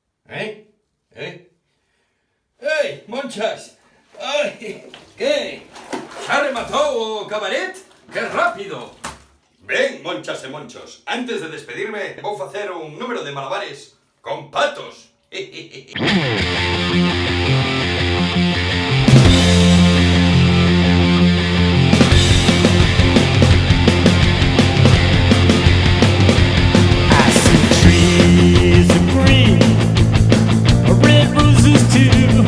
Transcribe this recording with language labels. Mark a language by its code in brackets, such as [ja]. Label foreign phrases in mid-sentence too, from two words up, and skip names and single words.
[es] ¿Eh? ¡Ey, Monchas! ¡Ay! ¿Qué? ¿Se ha rematado, cabaret? ¡Qué rápido! [gl] Ben, Monchas e Monchos, antes de despedirme, vou facer un número de malabares con patos. [en] I see trees of green, red roses too.